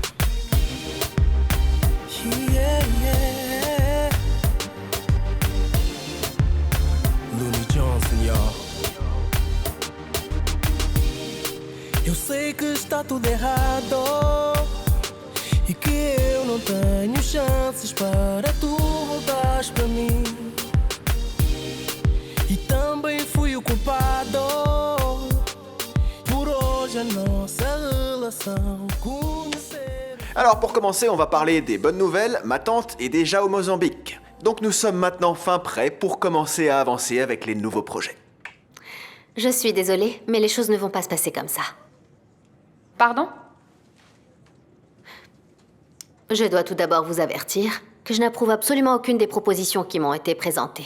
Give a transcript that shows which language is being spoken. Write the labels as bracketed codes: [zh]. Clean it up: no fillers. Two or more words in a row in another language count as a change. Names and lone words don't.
[en] Yeah, yeah. Looney Johnson, y'all. [pt] Eu sei que está tudo errado e que eu não tenho chances para tu voltares para mim. E também fui o culpado por hoje a nossa relação conhecer. [fr] Alors pour commencer, on va parler des bonnes nouvelles. Ma tante est déjà au Mozambique. Donc nous sommes maintenant fin prêts pour commencer à avancer avec les nouveaux projets. Je suis désolée, mais les choses ne vont pas se passer comme ça. Pardon? Je dois tout d'abord vous avertir que je n'approuve absolument aucune des propositions qui m'ont été présentées.